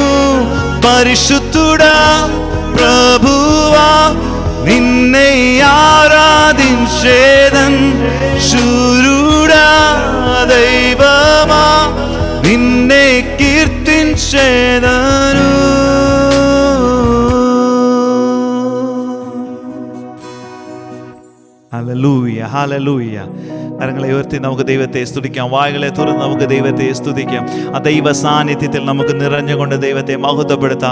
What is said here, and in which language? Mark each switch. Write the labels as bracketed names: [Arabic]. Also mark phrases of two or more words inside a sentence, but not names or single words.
[Telugu] పరిశుద్ధుడా ప్రభువా నిన్నే ఆరాధించేదన్. శూరుడా దైవమా నిన్నే కీర్తించేదను. [Malayalam] ഹല്ലേലൂയ ഹല്ലേലൂയ. കരങ്ങളെ ഉയർത്തി നമുക്ക് ദൈവത്തെ സ്തുതിക്കാം. വായുകളെ തുറന്ന് നമുക്ക് ദൈവത്തെ സ്തുതിക്കാം. ആ ദൈവ സാന്നിധ്യത്തിൽ നമുക്ക് നിറഞ്ഞുകൊണ്ട് ദൈവത്തെ മഹത്വപ്പെടുത്താം.